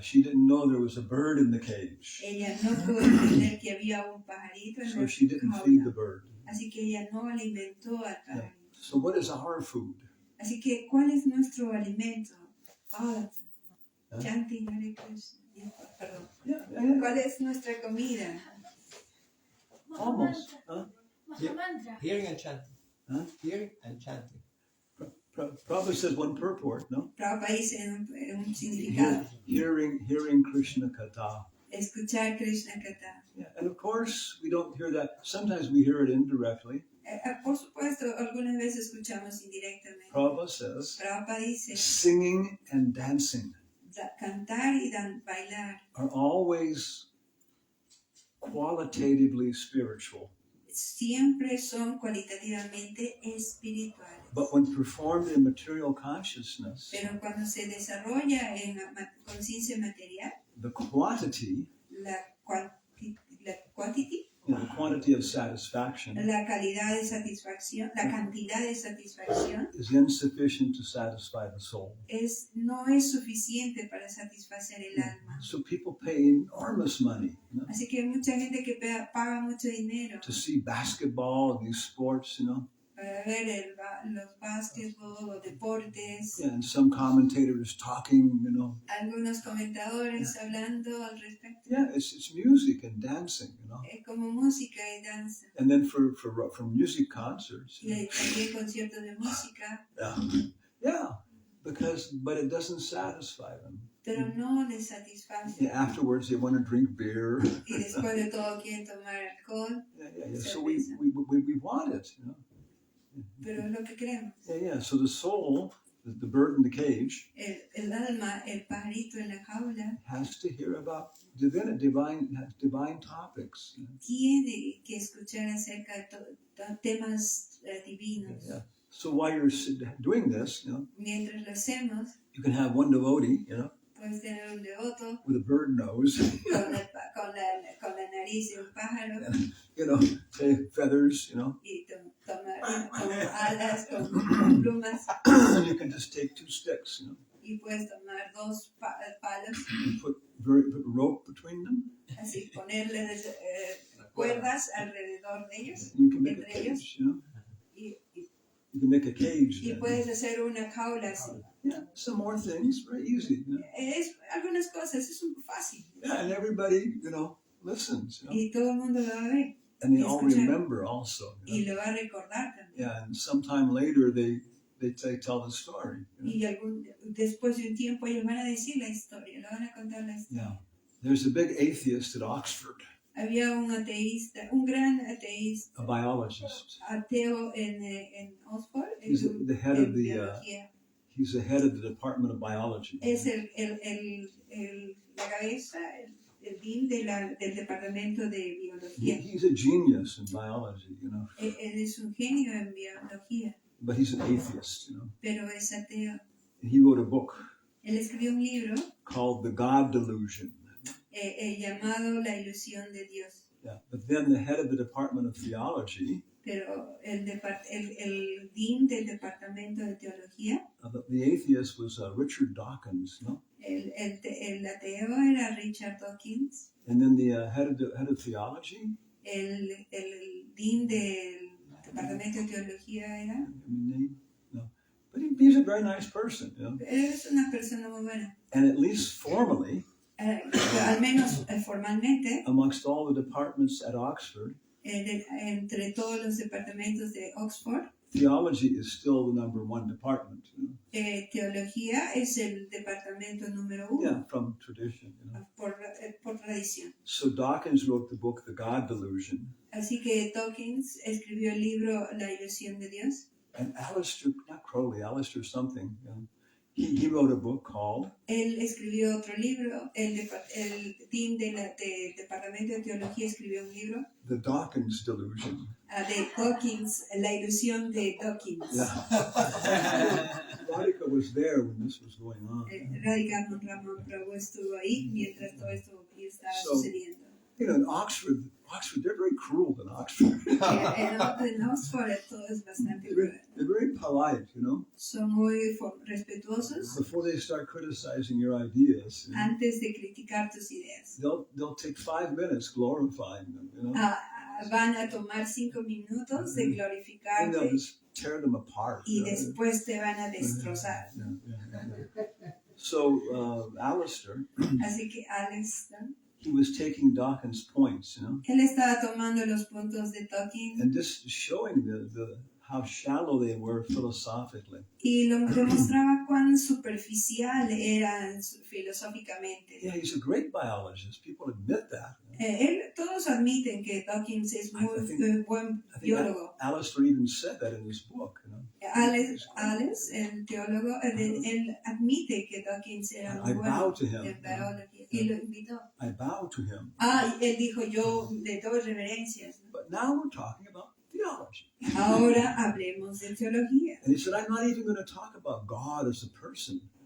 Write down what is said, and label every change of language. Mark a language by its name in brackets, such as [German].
[English] She didn't know there was a bird in the cage. [Spanish] Ella no pudo entender que había un pajarito en [English] So [Spanish] la [English] she didn't feed the [Spanish] jaula. [English] bird. [Spanish] Así que ella no alimentó al Yeah. pajarito. [English] So what is our food? [Spanish] Así que, ¿cuál es nuestro alimento? Huh? [English] Chanting Hare Krishna. [Spanish] Perdón. Yeah. ¿Cuál es nuestra comida? [English] Almost. Huh? Hearing and chanting. Huh? Hearing and chanting. Prabhupada says one purport, no? [Spanish] Prabhupada dice un significado. [English] Hearing Krishna Katha. [Spanish] Escuchar Krishna Katha. [English] Yeah, and of course we don't hear that. Sometimes we hear it indirectly. [Spanish] Por supuesto, algunas veces escuchamos indirectamente. [English] Prabhupada says [Spanish] Prabhupada dice, [English] singing and dancing [Spanish] cantar y bailar [English] are always qualitatively spiritual. [Spanish] siempre son cualitativamente espirituales. [English] But when performed in material consciousness, [Spanish] Pero cuando se desarrolla en conciencia material, [English] the quantity, [Spanish] la [English] quantity, the quantity of satisfaction [Spanish] la calidad de satisfacción, la cantidad de satisfacción [English] is insufficient to satisfy the soul. [Spanish] no es suficiente para satisfacer el alma. [English] So people pay enormous money, [Spanish] Así que hay mucha gente que paga mucho dinero [English] to see basketball and these sports, [Spanish] para ver los básquetbol, los deportes. [English] Yeah, and some commentators talking, [Spanish] Algunos comentadores hablando al respecto. [English] Yeah, it's music and dancing, [Spanish] Es como música y danza. [English] And then for music concerts. [Spanish] Y hay también conciertos de música. [English] Yeah, but it doesn't satisfy them. [Spanish] Pero no les satisface. [English] Yeah, afterwards they want to drink beer. [Spanish] Y después de todo quieren tomar alcohol. [English] Yeah. So we want it, [Spanish] Pero es lo que queremos. [English] Yeah. So the soul, the bird in the cage, [Spanish] el alma, el pajarito en la jaula, [English] has to hear about divine topics. [Spanish] Tiene que escuchar acerca de temas divinos. Yeah. [English] So while you're doing this, [Spanish] Mientras lo hacemos, [English] you can have one devotee, [Spanish] puedes tener un devoto [English] with a bird nose, [Spanish] con la nariz de un pájaro, [English] say feathers, [Spanish] y tomar con alas, con plumas, [English] you can just take 2 sticks, [Spanish] y puedes tomar 2 palos, [English] and put rope between them. [Spanish] así ponerles cuerdas alrededor de ellos, [English] You can make a [Spanish] entre ellos, [English] cage, [Spanish] y [English] You can make a cage. [Spanish] y puedes hacer una jaula así. [English] Yeah, some more things, very easy. [Spanish] Algunas cosas es un fácil. [English] Yeah, and everybody, listens. [Spanish] Y todo el mundo lo va a ver. [English] And they [Spanish] y [English] all [Spanish] escuchar. [English] remember also. [Spanish] Y lo va a recordar también. [English] Yeah, and sometime later they tell the story. [Spanish] Y después de un tiempo ellos van a decir la historia, lo van a contar la historia. [English] Yeah, there's a big atheist at Oxford. [Spanish] Había un ateísta, un gran ateísta, [English] A biologist. [Spanish] ateo en Oxford. [English] He's the head of the. [Spanish] biología. [English] He's the head of the Department of Biology. [Spanish] Es la cabeza, el dean del departamento de biología. [English] He's a genius in biology, [Spanish] Él es un genio en biología, [English] but he's an atheist, [Spanish] pero es ateo. [English] And he wrote a book [Spanish] Él escribió un libro [English] called The God Delusion. [Spanish] llamado La ilusión de Dios. [English] Yeah, but then the head of the Department of Theology, [Spanish] Pero el dean del departamento de teología, [English] the atheist was Richard Dawkins, [Spanish] el ateo era Richard Dawkins, [English] and then the head of theology, [Spanish] el dean del departamento de teología era. [English] No, but he's a very nice person, [Spanish] Es una persona muy buena. [English] And at least formally, [Spanish] Al menos formalmente, [English] amongst all the departments at Oxford, [Spanish] entre todos los departamentos de Oxford, [English] theology is still the number 1 department. [Spanish] teología es el departamento número 1. [English] Yeah, from tradition. [Spanish] Por tradición. [English] So Dawkins wrote the book The God Delusion. [Spanish] Así que Dawkins escribió el libro La ilusión de Dios. [English] And Alistair something, he wrote a book called [Spanish] Él escribió otro libro, el dean del departamento de teología escribió un libro, [English] The Dawkins Delusion. [Spanish] De Dawkins, La ilusión de Dawkins. Yeah. [English] Radhika was there when this was going on. [Spanish] Radhika Ramon Prabhu estuvo ahí mientras todo esto estaba sucediendo. [English] In Oxford, they're very cruel in Oxford. [Spanish] En Oxford todo es bastante cruel. [English] They're very polite, [Spanish] Son muy respetuosos. [English] Before they start criticizing your ideas, [Spanish] Antes de criticar tus ideas. [English] they'll take 5 minutes glorifying them, [Spanish] Van a tomar 5 minutos de glorificarte. [English] tear them apart. [Spanish] y después te van a destrozar. [English] So Alistair, [Spanish] Así que Alex, ¿no? [English] he was taking Dawkins' points, [Spanish] Él estaba tomando los puntos de Dawkins [English] and just showing how shallow they were philosophically. [Spanish] y lo demostraba cuán superficial eran filosóficamente. [English] Yeah, he's a great biologist. People admit that. [Spanish] Todos admiten que Dawkins es muy buen biólogo. [English] Alistair even said that in his book. [Spanish] Alex, el teólogo, él admite que Dawkins era muy bueno en biología y lo invitó. [English] I bow to him. [Spanish] Y él dijo, yo le doy reverencias. [English] But now we're talking about theology. [Spanish] Ahora hablemos de teología. [English] And he said, I'm not even going to talk about God as a person.